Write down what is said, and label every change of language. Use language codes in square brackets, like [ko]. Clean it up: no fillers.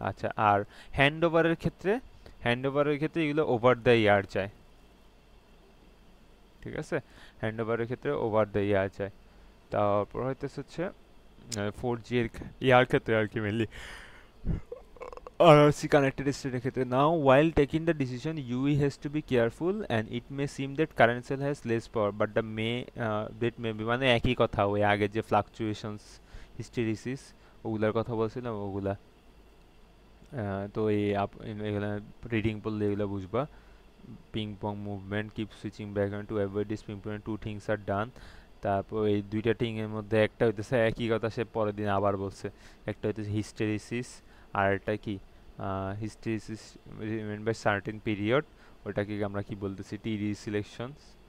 [bn] আচ্ছা, আর হ্যান্ড ওভারের ক্ষেত্রে এগুলো ওভার দ্য এয়ার যায়, ঠিক আছে? হ্যান্ড ওভারের ক্ষেত্রে ওভার দ্য এয়ার যায়। তারপর হচ্ছে 4G এর ইয়ার ক্ষেত্রে আর কি মেনলি RRC connected state ক্ষেত্রে। [en] Now while taking the decision UE has to be careful and it may seem that current cell has less power but that may be [bn] মানে একই কথা, ওই আগে যে fluctuations hysteresis ওগুলার কথা বলছিলাম ওগুলা। তো এগুলা রিডিং পড়লে এগুলো বুঝবা। [en] Ping pong movement, keep switching back to avoid this ping pong, two things are done. [bn] তারপর এই দুইটা থিং এর মধ্যে একটা হইতেছে একই কথা সে পরের দিন আবার বলছে। একটা হইতেছে হিস্টেরিসিস, আর একটা কি hysteresis remain by certain period, ওটাকে আমরা কি বলতেছি টিডি সিলেকশনস।